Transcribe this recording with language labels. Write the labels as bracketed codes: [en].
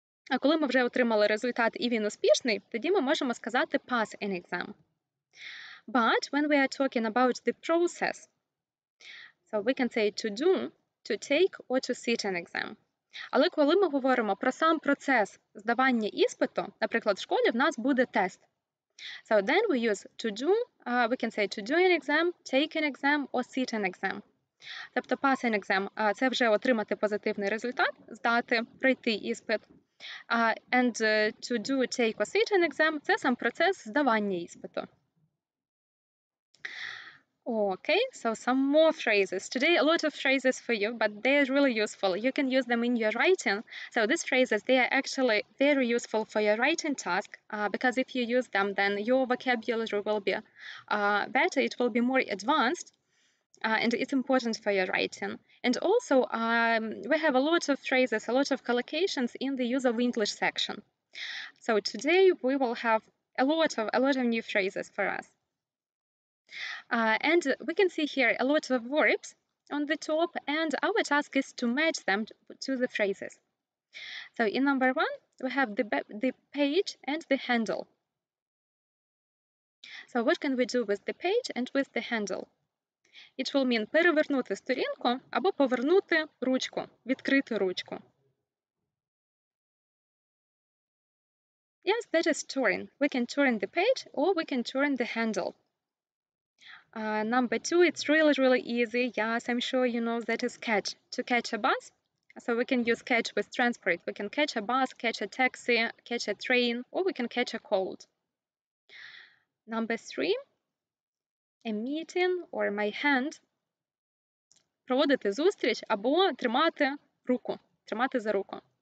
[uk] А коли ми вже отримали результат і він успішний, тоді ми можемо сказати [en] pass an exam. But when we are talking about the process, so we can say to do, to take or to sit an exam. [uk] Але коли ми говоримо про сам процес здавання іспиту, наприклад, в школі в нас буде тест. [en] So then we use to do, we can say to do an exam, take an exam or sit an exam. [uk] Тобто [en] pass an exam [uk] – це вже отримати позитивний результат, здати, пройти іспит. [en] And to do, take or sit an exam – [uk] це сам процес здавання іспиту. [en] Okay, so some more phrases. Today, a lot of phrases for you, but they're really useful. You can use them in your writing. So these phrases, they are actually very useful for your writing task because if you use them, then your vocabulary will be better. It will be more advanced, and it's important for your writing. And also, we have a lot of phrases, a lot of collocations in the use of English section. So today, we will have a lot of new phrases for us. And we can see here a lot of verbs on the top, and our task is to match them to the phrases. So in number 1, we have the page and the handle. So what can we do with the page and with the handle? It will mean [uk] перевернути сторінку або повернути ручку, відкрити ручку. [en] Yes, that is turn. We can turn the page or we can turn the handle. Number 2, it's really easy. Yes, I'm sure you know that is catch. To catch a bus. So we can use catch with transport. We can catch a bus, catch a taxi, catch a train, or we can catch a cold. Number 3, a meeting or my hand. [uk] Проводити зустріч або тримати руку, тримати за руку.